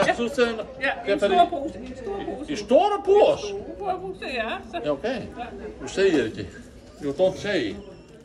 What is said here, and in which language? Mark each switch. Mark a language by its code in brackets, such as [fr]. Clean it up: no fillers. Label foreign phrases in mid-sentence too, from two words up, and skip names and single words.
[no] Ja, en stor pose. I store pose? Stor pose, ja. [sv] Ja, okay. Du säger inte. [en] You don't say.